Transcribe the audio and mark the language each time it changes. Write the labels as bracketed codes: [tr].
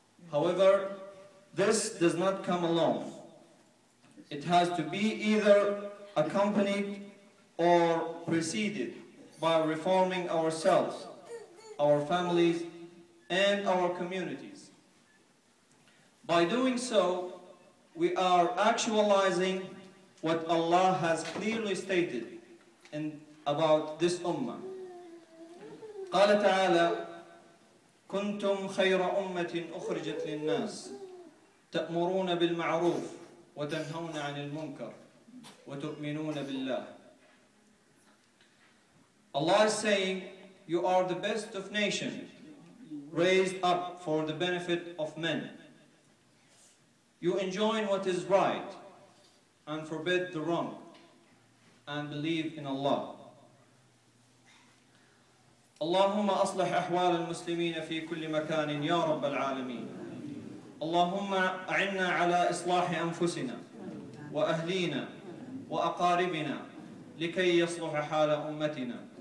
[en] However, this does not come alone. It has to be either accompanied or preceded by reforming ourselves, our families, and our communities. By doing so, we are actualizing what Allah has clearly stated about this Ummah. [ar] قال تعالى: كنتم خير أمة أخرجت للناس تأمرون بالمعروف وتنهون عن المنكر وتؤمنون بالله. [en] Allah is saying, you are the best of nations, raised up for the benefit of men. You enjoin what is right and forbid the wrong, and believe in Allah. [ar] اللهم أصلح أحوال المسلمين في كل مكان يا رب العالمين. اللهم أعنا على إصلاح أنفسنا وأهلينا وأقاربنا لكي يصلح حال أمتنا.